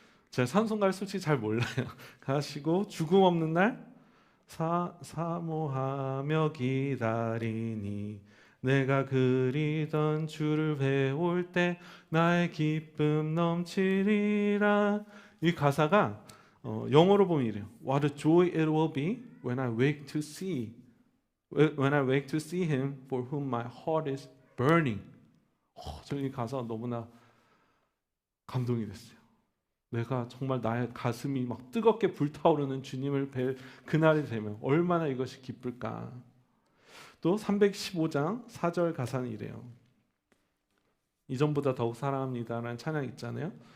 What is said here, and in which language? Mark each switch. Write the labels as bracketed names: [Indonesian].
[Korean] 제가 찬송가를 솔직히 잘 몰라요. 가시고 죽음 없는 날 사모하며 기다리니 내가 그리던 주를 배울 때 나의 기쁨 넘치리라. 이 가사가 영어로 보면 이래요. [English] What a joy it will be when I wake to see him for whom my heart is burning. [Korean] 저는 이 가사가 너무나 감동이 됐어요. 내가 정말 나의 가슴이 막 뜨겁게 불타오르는 주님을 뵐 그날이 되면 얼마나 이것이 기쁠까. 또 315장 4절 가사는 이래요. 이전보다 더욱 사랑합니다라는 찬양 있잖아요.